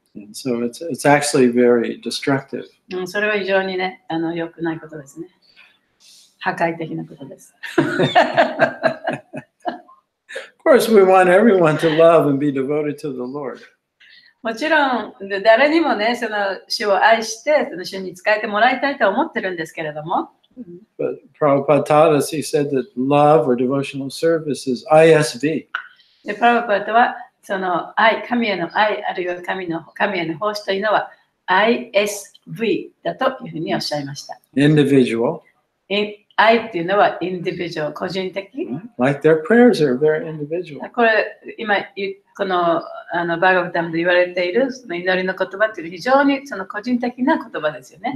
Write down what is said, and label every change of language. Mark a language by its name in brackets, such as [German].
[English] And so it's actually very destructive. [Japanese] それは非常にね、良くないことですね。破壊的なことです。 [English] Of course, we want everyone to love and be devoted to the Lord. [Japanese] もちろん、誰にもね、その主を愛して、その主に仕えてもらいたいと思ってるんですけれども。 [English] But Prabhupada taught us, he said that love or devotional service is ISV. [Japanese] で、プラバパートは、その愛、神への愛、あるいは神への奉仕というのは ISV だというふうにおっしゃいました。 [English] Individual. [Japanese] 愛っていうのはインディビジュアル、個人的。 [English] Like their prayers are very individual. [Japanese] これ、今、このバーガブタムで言われているその祈りの言葉っていう非常にその個人的な言葉ですよね。